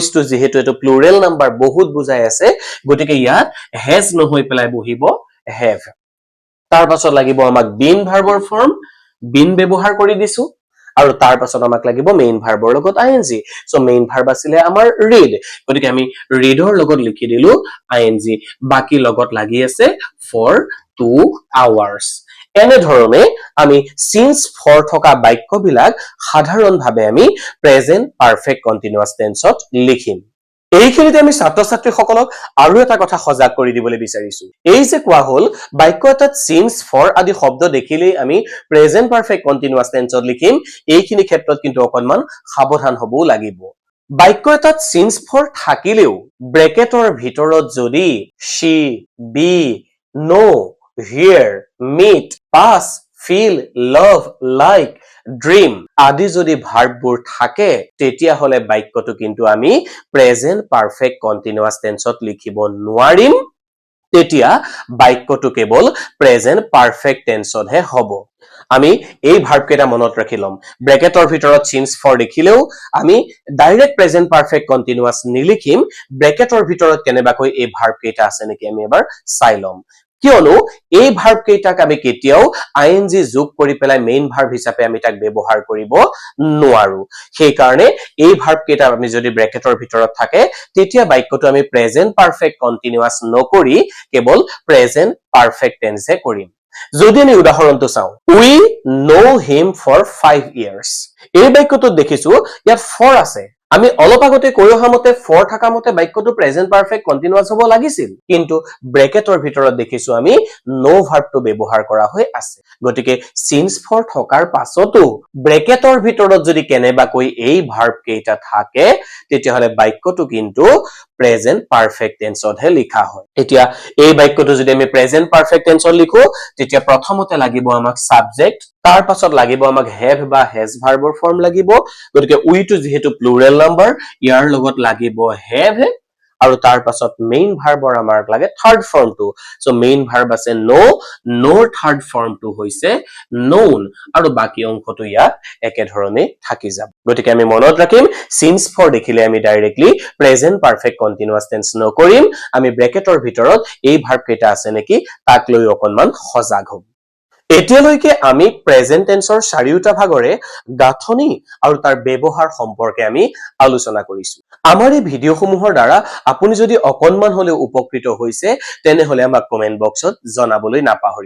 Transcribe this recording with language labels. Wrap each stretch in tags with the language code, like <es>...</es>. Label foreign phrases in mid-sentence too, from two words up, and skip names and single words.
<as>টো যেহেতু এটো</as> <en>plural number</en> <as>বহুত বুজাই আছে গতিকে ইয়াত has নহৈ পেলাই বহিব have তাৰ পাছত লাগিব আমাক been ভাৰ্বৰ ফৰ্ম been ব্যৱহাৰ কৰি দিছো আৰু তাৰ পাছত আমাক লাগিব মেইন ভাৰ্বৰ লগত ing</as> <en>so main verb</en> <as>আছিল আমাৰ read গতিকে আমি readৰ লগত লিখি দিলো ing বাকি লগত লাগি আছে</as> <en>for 2 hours</en> <as>এনে ধৰণে আমি</as> <en>since for</en> <as>থকা বাক্যবিলাক সাধাৰণভাৱে আমি</as> <en>present perfect continuous</en> <as>টেন্সত লিখিম এইখিনিতে আমি ছাত্ৰ ছাত্ৰীসকলক আৰু এটা কথা সজাগ কৰি দিবলৈ বিচাৰিছো এই যে কোৱা হল বাক্য এটাত</as> <en>since for</en> <as>আদি শব্দ দেখিলেই আমি</as> <en>present perfect continuous</en> <as>টেন্সত লিখিম এইখিনি ক্ষেত্ৰত কিন্তু অকনমান সাৱধান হ'বও লাগিব বাক্য এটাত</as> <en>since for</en> <as>থাকিলেও ব্ৰেকেটৰ ভিতৰত যদি</as> <en>she be know hear meet pass feel love like dream</en> <as>আদি যদি ভাৰ্ববোৰ থাকে তেতিয়া হলে বাক্যটো কিন্তু আমি</as> <en>present perfect continuous</en> <as>টেন্সত লিখিব নোৱাৰিম তেতিয়া বাক্যটো কেৱল</as> <en>present perfect</en> <as>টেন্সতহে হ'ব আমি এই ভাৰ্ব কেইটা মনত ৰাখি লম ব্ৰেকেটৰ ভিতৰত</as> <en>since for</en> <as>দেখিলেও আমি</as> <en>direct present perfect continuous</en> <as>নিলিখিম ব্ৰেকেটৰ ভিতৰত কেনেবাকৈ এই ভাৰ্ব কেইটা আছে নেকি আমি এবাৰ চাই লম কিয়নো এই ভাৰ্ব কেইটাক আমি কেতিয়াও ing যোগ কৰি পেলাই</as> <en>main verb</en> <as>হিচাপে আমি তাক ব্যৱহাৰ কৰিব নোৱাৰো সেই কাৰণে এই ভাৰ্ব কেইটা আমি যদি ব্ৰেকেটৰ ভিতৰত থাকে তেতিয়া বাক্যটো আমি প্ৰেজেন্ট</as> <en>perfect continuous</en> <as>নকৰি কেৱল</as> <en>present perfect</en> <as>টেন্সে কৰিম যদি আমি উদাহৰণটো চাও</as> <en>we know him for 5 years</en> <as>এই বাক্যটোত দেখিছো ইয়াত for আছে আমি অলপ আগতে কৈ অহা মতে for থাকা মতে বাক্যটো</as> <en>present perfect continuous</en> <as>হ'ব লাগিছিল কিন্তু ব্ৰেকেটৰ ভিতৰত দেখিছো আমি no ভাৰ্বটো ব্যৱহাৰ কৰা হৈ আছে গতিকে</as> <en>since for</en> <as>থকাৰ পাছতো ব্ৰেকেটৰ ভিতৰত যদি কেনেবাকৈ এই ভাৰ্ব কেইটা থাকে তেতিয়া হলে বাক্যটো কিন্তু</as> <en>present perfect</en> <as>টেন্সতহে লিখা হয় এতিয়া এই বাক্যটো যদি আমি</as> <en>present perfect</en> <as>টেন্সত লিখো তেতিয়া প্ৰথমতে লাগিব আমাক সাবজেক্ট তাৰ পাছত লাগিব আমাক have বা has ভাৰ্বৰ ফৰ্ম লাগিব গতিকে we টো যেহেতু</as> <en>plural number</en> <as>ইয়াৰ লগত লাগিব have আৰু তাৰ পাছত মেইন ভাৰ্বৰ আমাক লাগে</as> <en>third form so main verb</en> <as>আছে নো নোৰ থাৰ্ড ফৰ্মটো হৈছে known আৰু বাকি অংশটো ইয়াত একেধৰণে থাকি যাব গতিকে আমি মনত ৰাখিম</as> <en>since for</en> <as>দেখিলে আমি</as> <en>directly present perfect continuous tense</en> <as>নকৰিম আমি ব্ৰেকেটৰ ভিতৰত এই ভাৰ্ব কেইটা আছে নেকি তাক লৈ অকনমান সজাগ হ'ম এতিয়ালৈকে আমি</as> <en>present tense</en> <as>চাৰিওটা ভাগৰে গাঁথনি আৰু তাৰ ব্যৱহাৰ সম্পৰ্কে আমি আলোচনা কৰিছো আমাৰ এই ভিডিঅসমূহৰ দ্বাৰা আপুনি যদি অকনমান হলেও উপকৃত হৈছে তেনেহলে আমাক</as> <en>comment box</en> <as>জনাবলৈ নাপাহৰিব</as>